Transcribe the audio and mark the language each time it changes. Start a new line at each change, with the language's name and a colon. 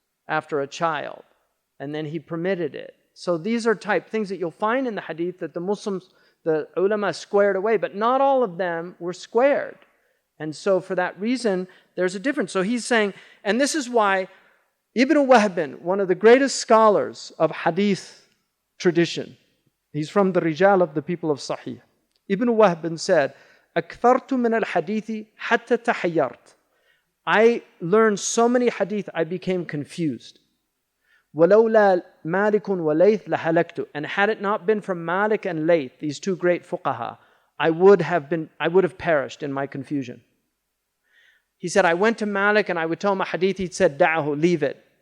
English: after a child, and then he permitted it. So these are type things that you'll find in the hadith that the Muslims, the ulama squared away, but not all of them were squared. And so for that reason, there's a difference. So he's saying, and this is why Ibn Wahb, one of the greatest scholars of hadith tradition, he's from the Rijal of the people of Sahih. Ibn Wahb said,
Arabic: أكثرت من الحديث حتى تحيرت.
English: I learned so many hadith, I became confused.
Arabic: وَلَوْلَا مَالِكٌ وَلَيْث لَهَلَكْتُ.
English: And had it not been for Malik and Layth, these two great fuqaha, I would have perished in my confusion. He said, I went to Malik and I would tell him a hadith, he'd said, دَعَهُ, leave it.